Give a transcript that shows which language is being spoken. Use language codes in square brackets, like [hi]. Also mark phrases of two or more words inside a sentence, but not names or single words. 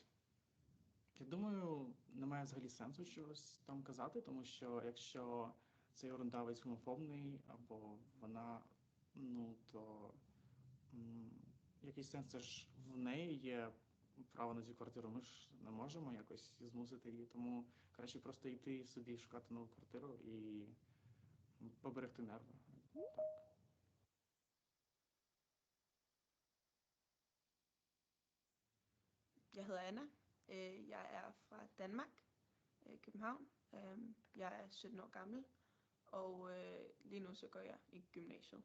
[uk] Я думаю, немає взагалі сенсу щось там казати, тому що якщо цей орендавець гомофобний або вона, то якийсь сенс, це ж в неї є право на цю квартиру, ми ж не можемо якось змусити її, тому краще просто йти собі шукати нову квартиру і поберегти нерви. Так. [da] Jeg hedder Anna. Jeg er fra Danmark, København. Jeg er 17 år gammel, og lige nu så går jeg i gymnasiet.